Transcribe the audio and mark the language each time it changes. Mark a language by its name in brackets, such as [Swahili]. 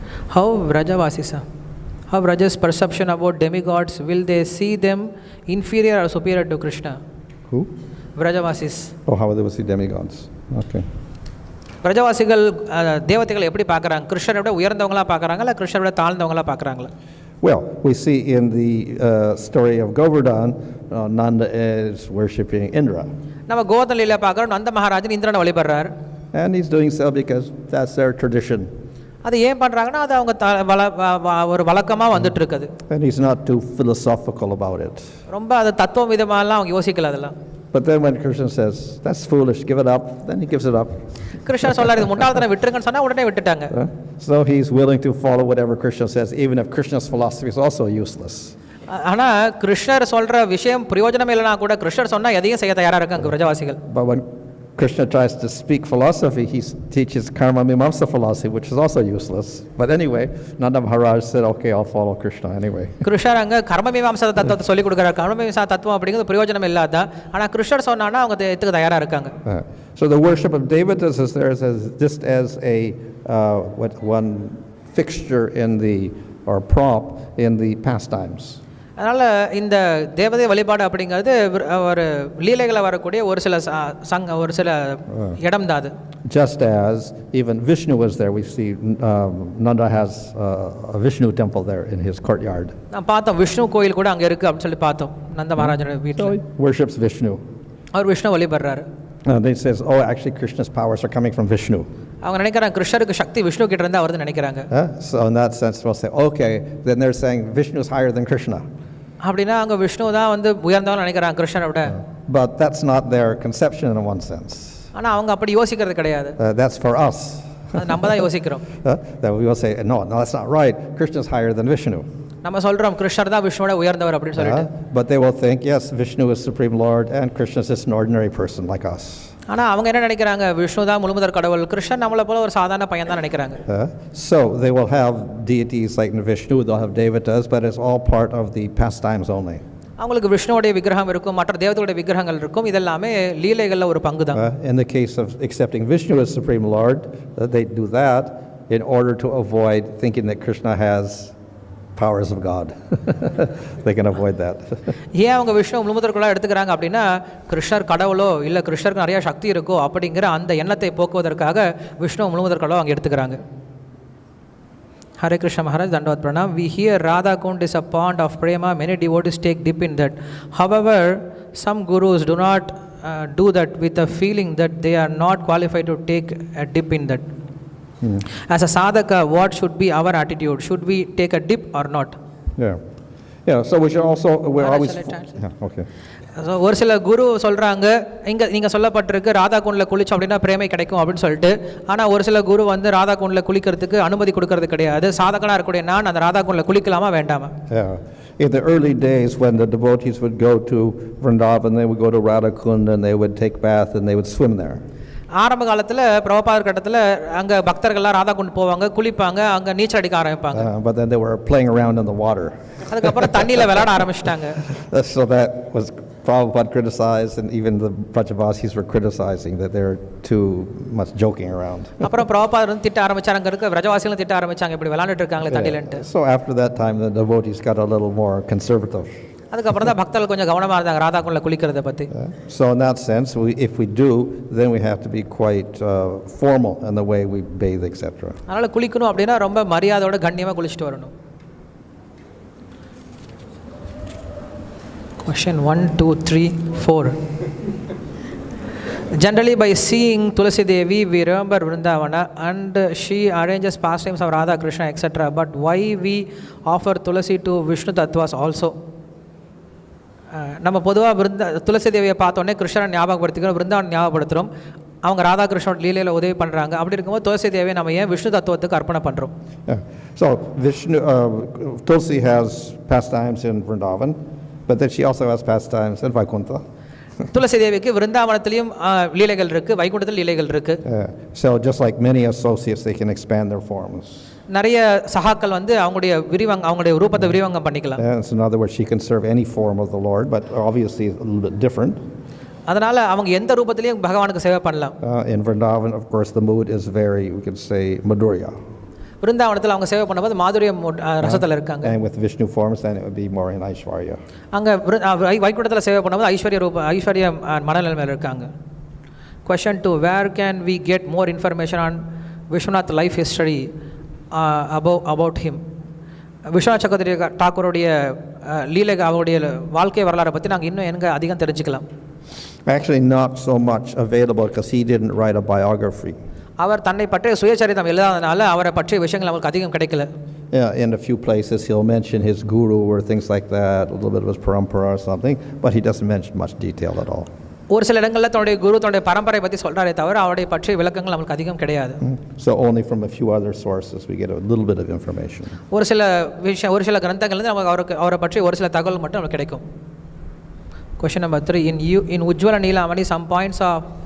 [English] How Vraja's perception about demigods, will they see them inferior or superior to Krishna? Who? Vrajavasis. Oh, how they will see demigods. Okay. [Tamil] Vrajavasigal தேவதைகளை எப்படி பார்க்கறாங்க? கிருஷ்ணரை விட உயர்ந்தவங்களா பார்க்கறாங்களா இல்ல கிருஷ்ணரை விட தாழ்ந்தவங்களா பார்க்கறாங்களா? [English] Well, we see in the story of Govardhan, Nanda is worshipping Indra. [Tamil] நம்ம கோவர்தன லீலையை பார்க்கறோம், நந்த மகாராஜன் இந்திரனை வழிபடுறார். [English] And he's doing so because that's their tradition. [Tamil] அது ஏன் பண்றாங்கன்னா அது அவங்க ஒரு வழக்கமா வந்துட்டு இருக்குது. [English] And he's not too philosophical about it. [Tamil] ரொம்ப அது தத்துவம் விதமாலாம் அவங்க யோசிக்கல அதெல்லாம். [English] But then when Krishna says that's foolish, give it up, then he gives it up. [Tamil] கிருஷ்ணர் சொல்றாரு இது முட்டாள்தனம் விட்டுருங்கன்னு சொன்னா உடனே விட்டுட்டாங்க. [English] So he's willing to follow whatever Krishna says, even if Krishna's philosophy is also useless. [Tamil] ஆனா கிருஷ்ணர் சொல்ற விஷயம் பிரயோஜனம் இல்லைனா கூட கிருஷ்ணர் சொன்னா எதையும் செய்ய தயாரா இருக்காங்க பிரஜவாசிகள். [English] But when Krishna tries to speak philosophy, he teaches karma mimamsa philosophy, which is also useless. But anyway, Nanda Maharaj said, okay, I'll follow Krishna anyway. [Tamil] கிருஷ்ணர் அங்கே கர்ம மீமாம்சா தத்துவத்தை சொல்லிக் கொடுக்குறாரு. கர்ம மீமாம்சா தத்துவம் அப்படிங்கிறது பிரயோஜனம் இல்லாத, ஆனால் கிருஷ்ணர் சொன்னான்னா அவங்க எத்துக்கு தயாராக இருக்காங்க. [English] So the worship of devatas is there just as a one fixture in the, or prop in the pastimes. [Tamil] அதனால் இந்த தேவதை வழிபாடு அப்படிங்கிறது ஒரு லீலைகளை வரக்கூடிய ஒரு சில இடம் தான் அது. [English] Just as even Vishnu was there, we see Nanda has a Vishnu temple there in his courtyard. [Tamil] நான் பார்த்தோம் விஷ்ணு கோயில் கூட அங்கே இருக்குது அப்படின்னு சொல்லி பார்த்தோம் நந்த மகாராஜோட வீட்டில். [English] Worships Vishnu. [Tamil] Our Vishnu வழிபடுறாரு. [English] They says, oh, actually Krishna's powers are coming from Vishnu. [Tamil] அவங்க நினைக்கிறாங்க கிருஷ்ணருக்கு சக்தி விஷ்ணு கிட்ட இருந்து வருது நினைக்கிறாங்க. [English] So in that sense we'll say, okay, then they're saying Vishnu is higher than Krishna. [Tamil] அப்படின்னா அங்கே விஷ்ணு தான் வந்து உயர்ந்தவன் நினைக்கிறாங்க கிருஷ்ணரை விட. [English] But that's not their conception in one sense. [Tamil] ஆனால் அவங்க அப்படி யோசிக்கிறது கிடையாது. [English] That's for us. [Tamil] அது நம்ம தான் யோசிக்கிறோம். [English] That we will say, no, that's not right. Krishna is higher than Vishnu. [Tamil] நம்ம சொல்றோம் கிருஷ்ணர் தான் விஷ்ணுவோட உயர்ந்தவர் அப்படின்னு சொல்லிட்டு. [English] But they will think, yes, Vishnu is Supreme Lord and Krishna is just an ordinary person like us. [Tamil] ஆனா அவங்க என்ன நினைக்கிறாங்க விஷ்ணு தான் முழுமுதற் கடவுள், கிருஷ்ணன் நம்மளை போல ஒரு சாதாரண பையன் தான் நினைக்கிறாங்க. [English] So they will have deities like Vishnu, they'll have devatas, but it's all part of the pastimes only. [Tamil] அவங்களுக்கு விஷ்ணுவோட விக்கிரகம் இருக்கும், மற்ற தேவதையோட விக்கிரகங்கள் இருக்கும், இதெல்லாமே லீலைகள்ல ஒரு பங்கு தான். [English] In the case of accepting Vishnu as Supreme Lord, they do that in order to avoid thinking that Krishna has powers of God. They can avoid that. [Tamil] ஏன் அவங்க விஷ்ணு முழுமுதற்குள்ளா எடுத்துக்கிறாங்க அப்படின்னா கிருஷ்ணர் கடவுளோ இல்லை கிருஷ்ணருக்கு நிறைய சக்தி இருக்கோ அப்படிங்கிற அந்த எண்ணத்தை போக்குவதற்காக விஷ்ணு முழுமுதற்குள்ளோ அவங்க எடுத்துக்கிறாங்க. [English] Hare Krishna Maharaj, Dandavat Pranam. We hear Radha Kund is a pond of prema. Many devotees take dip in that. However, some gurus do not do that with a feeling that they are not qualified to take a dip in that. As a sadhaka, what should be our attitude? Should we take a dip or not? Yeah. So we should also, we're always. Yeah, okay. [Tamil] So ஒரு சில குரு சொல்கிறாங்க இங்கே நீங்கள் சொல்லப்பட்டிருக்கு ராதா குண்டில் குளிச்சோம் அப்படின்னா பிரேமை கிடைக்கும் அப்படின்னு சொல்லிட்டு. ஆனால் ஒரு சில குரு வந்து ராதா குண்டில் குளிக்கிறதுக்கு அனுமதி கொடுக்கறது கிடையாது. சாதகனாக இருக்கக்கூடிய நான் அந்த ராதா குண்டில் குளிக்கலாமா வேண்டாமா? [English] In the early days when the devotees would go to Vrindavan, they would go to Radha Kund and they would take bath and they would swim there. [Tamil] ஆரம்ப காலத்தில் பிரபுபாதர் கட்டத்தில் அங்கே பக்தர்கள்லாம் ராதா குண்டு போவாங்க, குளிப்பாங்க, அங்கே நீச்சல் அடிக்க ஆரம்பிப்பாங்க. [English] But then they were playing around in the water. [Tamil] அதுக்கப்புறம் தண்ணியில் விளையாட ஆரம்பிச்சிட்டாங்க. [English] So that was Prabhupada criticized, and even the Vrajavasis were criticizing that they're too much joking around. [Tamil] அப்புறம் பிரபுபாதர் வந்து திட்ட ஆரம்பிச்சாங்க, அங்கே இருக்க விரஜவாசிகளும் திட்ட ஆரம்பிச்சாங்க, இப்படி விளையாண்டுட்டு இருக்காங்களே தண்ணிலன்ட்டு. [English] So after that time the devotees got a little more conservative. [Tamil] அதுக்கப்புறம் தான் பக்தர்கள் கொஞ்சம் கவனமாக இருந்தாங்க ராதா குண்டில் குளிக்கிறத பற்றி. [English] So in that sense, if we do, then we have to be quite formal in the way we bathe, etc. [Tamil] அதனால் குளிக்கணும் அப்படின்னா ரொம்ப மரியாதையோட கண்ணியமாக குளிச்சுட்டு வரணும். [English] Question 1, 2, 3, 4. Generally, by seeing Tulasi Devi, we remember Vrindavana and she arranges pastimes of Radha, Krishna, etc. But why we offer Tulasi to Vishnu Tattvas also? [Tamil] நம்ம பொதுவாக துளசி தேவியை பார்த்தோன்னே கிருஷ்ணன் ஞாபகப்படுத்திக்கிறோம், விருந்தாவன் ஞாபகப்படுத்துகிறோம், அவங்க ராதா கிருஷ்ணோட லீலையில் உதவி பண்ணுறாங்க. அப்படி இருக்கும்போது துளசி தேவியை நம்ம ஏன் விஷ்ணு தத்துவத்துக்கு அர்ப்பணம் பண்ணுறோம்? [English] So Vishnu, Tulsi has pastimes in Vrindavan, but then she also has pastimes in Vaikuntha. [Tamil] துளசி தேவிக்கு விருந்தாவனத்திலையும் லீலைகள் இருக்குது, வைகுண்டத்தில் லீலைகள் இருக்குது. [English] So just like many associates, they can expand their forms. [Tamil] நிறைய சகாக்கள் வந்து அவங்களுடைய ரூபத்தை விரிவாங்கம் பண்ணிக்கலாம். [English] So in other words, she can serve any form of the Lord, but obviously it's a little bit different. [Tamil] அதனால அவங்க எந்த ரூபத்திலையும் பகவானுக்கு சேவை பண்ணலாம். [English] In Vrindavan, of course, the mood is very, we could say, Madhurya. [Tamil] விருந்தாவனத்தில் அவங்க சேவை பண்ணும்போது மாதுரிய ரசத்தில் இருக்காங்க. [English] And with Vishnu forms, then it would be more in Aishwarya. [Tamil] அங்கே வைகுண்டத்தில் சேவை பண்ணும்போது ஐஸ்வர்ய மனநிலைமையில் இருக்காங்க. [English] Question 2. Where can we get more information on Vishwanath life history about him? [Tamil] Viswanath சக்கரவர்த்தி டாக்கூருடைய லீலைகள், அவருடைய வாழ்க்கை வரலாறை பற்றி நாங்கள் இன்னும் எங்கே அதிகம் தெரிஞ்சுக்கலாம்? [English] Actually not so much available because he didn't write a biography. [Tamil] அவர் தன்னை பற்றிய சுயசரிதம் எழுதாதனால அவரை பற்றிய விஷயங்கள் அவங்களுக்கு அதிகம் கிடைக்கல. [English] Yeah, in a few places he'll mention his guru or things like that, a little bit of his parampara or something, but he doesn't mention much detail at all. [Tamil] ஒரு சில இடங்களில் தன்னுடைய குரு தன்னுடைய பரம்பரை பற்றி சொல்கிறாரே தவிர அவருடைய பற்றிய விளக்கங்கள் நம்மளுக்கு அதிகம் கிடையாது. [English] So only from a few other sources we get a little bit of information. [Tamil] ஒரு சில கிரந்தங்கள்லேருந்து நமக்கு அவரை பற்றி ஒரு சில தகவல் மட்டும் நமக்கு கிடைக்கும். [English] Question number 3. In Ujjvala Neelamani, some points of